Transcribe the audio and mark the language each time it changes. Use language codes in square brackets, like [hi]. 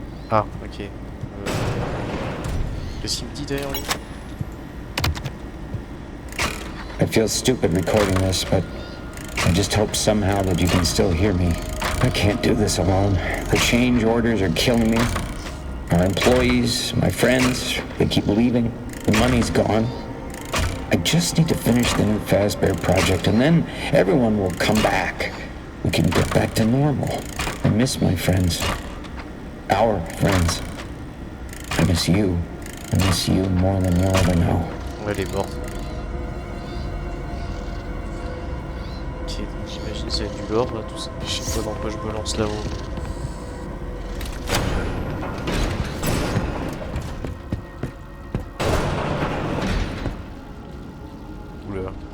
[fr] Ah, ok. Qu'est-ce qu'il me dit derrière lui? [en] I feel stupid recording this, but I just hope somehow that you can still hear me. I can't do this alone. The change orders are killing me. Our employees, my friends, they keep leaving. The money's gone. I just need to finish the new Fazbear project, and then everyone will come back. We can get back to normal. I miss my friends. Our friends. I miss you. I miss you more than you'll ever know. [fr] Elle est morte. Ok, donc j'imagine que c'est du lore là, tout ça. Je sais pas dans quoi je me lance là-haut. Oula.